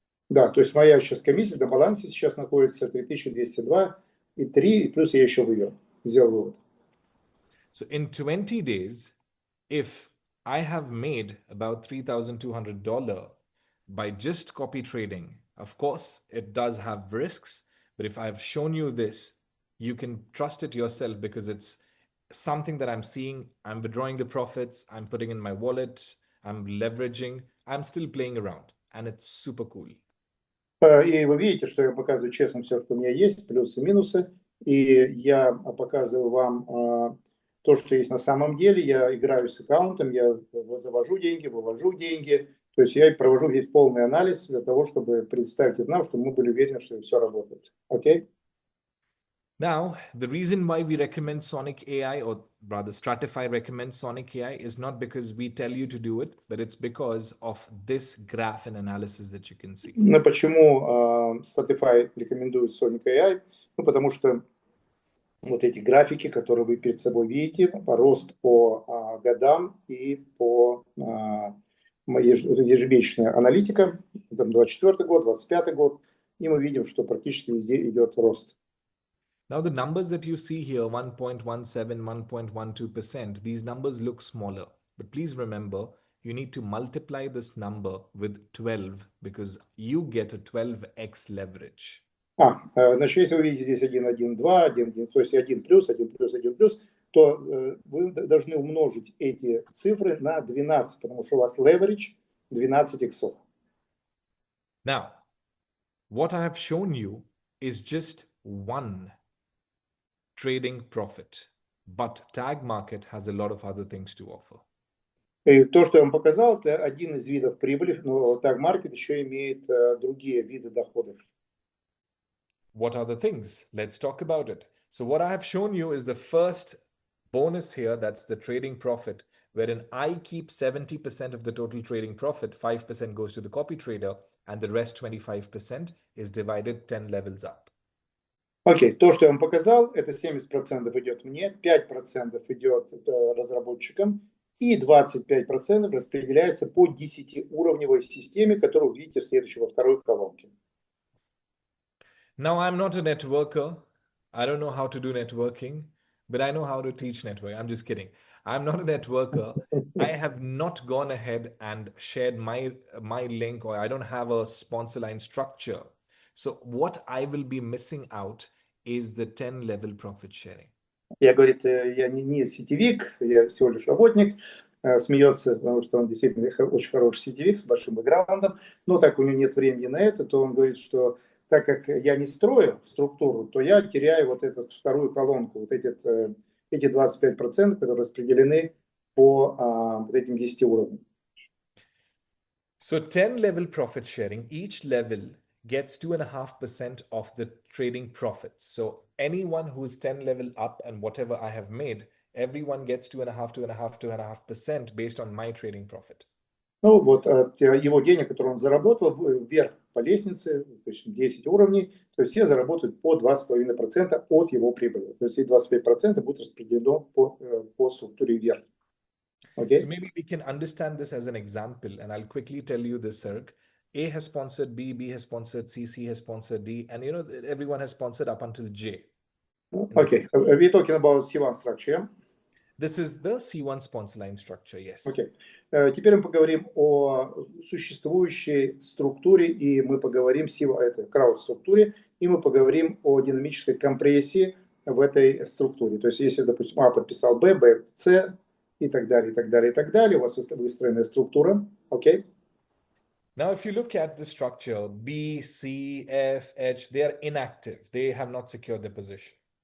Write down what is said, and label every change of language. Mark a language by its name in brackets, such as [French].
[Russian] Да, то есть моя сейчас комиссия на балансе сейчас находится 3202 и 3, и плюс я еще сделал вывод. [English] So in 20 days, if I have made about $3,200 by just copy trading, of course, it does have risks, but if I've shown you this, you can trust it yourself because it's something that I'm seeing. I'm withdrawing the profits, I'm putting in my wallet, I'm leveraging, I'm still playing around, and it's super cool. [Russian] И вы видите, что я показываю честно все, что у меня есть, плюсы и минусы. И я показываю вам то, что есть на самом деле. Я играю с аккаунтом, я завожу деньги, вывожу деньги. То есть я провожу весь полный анализ для того, чтобы представить нам, чтобы мы были уверены, что все работает. Окей? [English] Now, the reason why we recommend Sonic AI, or rather Stratify recommends Sonic AI, is not because we tell you to do it, but it's because of this graph and analysis that you can see. [Russian] Но почему Stratify рекомендует Sonic AI? Ну, потому что вот эти графики, которые вы перед собой видите, рост по годам и по ежемесячная аналитика, там 24 год, 25 год, и мы видим, что практически везде идет рост. [English] Now, the numbers that you see here, 1.17, 1.12%, these numbers look smaller. But please remember, you need to multiply this number with 12 because you get a 12x leverage. [Russian] Значит, если вы видите здесь 1, 1, 2, 1, 1, то есть 1 плюс, 1 плюс, 1 плюс, то вы должны умножить эти цифры на 12, потому что у вас leverage 12 иксов. [English] Now, what I have shown you is just one trading profit, but tag market has a lot of other things to offer. [Russian] И то, что я вам показал, это один из видов прибыли, но tag market еще имеет другие виды доходов. [English] What are the things? Let's talk about it. So what I have shown you is the first bonus here, that's the trading profit, wherein I keep 70% of the total trading profit, 5% goes to the copy trader, and the rest 25% is divided 10 levels up. [Russian] Окей, то, что я вам показал, это 70% идет мне, 5% идет разработчикам, и 25% распределяется по 10-уровневой системе, которую вы видите во второй колонке. [English] Now, I'm not a networker. I don't know how to do networking, but I know how to teach networking. I'm just kidding. I'm not a networker. I have not gone ahead and shared my link, or I don't have a sponsor line structure. So what I will be missing out is the 10 level profit sharing. [Russian] Я, говорит, я не сетевик, я всего лишь работник. Смеется, потому что он действительно очень хороший сетевик с большим бэкграундом, но так у него нет времени на это, то он говорит, что так как я не строю структуру, то я теряю вот эту вторую колонку, вот эти 25%, которые распределены по вот этим 10 уровням. [English] So 10 level profit sharing, each level gets 2.5% of the trading profits. So anyone who's 10 level up and whatever I have made, everyone gets 2.5% based on my trading profit. [Russian] Ну вот от его денег, которые он заработал, вверх по лестнице, то есть 10 уровней, то есть все заработают по 2,5% от его прибыли. То есть эти 25% будут распределены по структуре вверх. [English] Okay? So maybe we can understand this as an example, and I'll quickly tell you this, Serg. A has sponsored B, B has sponsored C, C has sponsored D, and you know, everyone has sponsored up until J. Okay, we're talking about C1 structure. This is the C1 sponsor line structure, yes. Okay. [Russian] Теперь мы поговорим о существующей структуре, и мы поговорим это крауд-структуре, и мы поговорим о динамической компрессии в этой структуре. То есть, если, допустим, А подписал Б, Б, С, и так далее, и так далее, и так далее, у вас выстроенная структура, окей? [English] Now, if you look at the structure, B, C, F, H, they are inactive. They have not secured their position.